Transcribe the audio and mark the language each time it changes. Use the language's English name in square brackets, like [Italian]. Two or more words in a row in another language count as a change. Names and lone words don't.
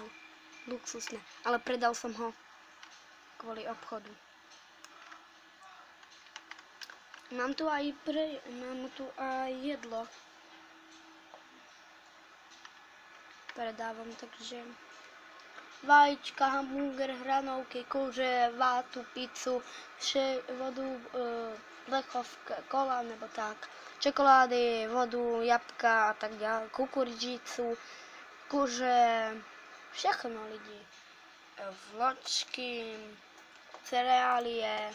[Slovak] Luxusné. Ale predal som ho. Kvôli obchodu. Mám tu aj jedlo. Predávam, takže vajíčka, hamburger, hranolky, kuře, vátu, pizzu, vodu, plechovka, [Czech] kola nebo tak, [Slovak] čokolády, vodu, jabka a tak ďalej, kukuřicu, kuře, [Czech] všechno lidi. [Slovak] Vločky, cereálie.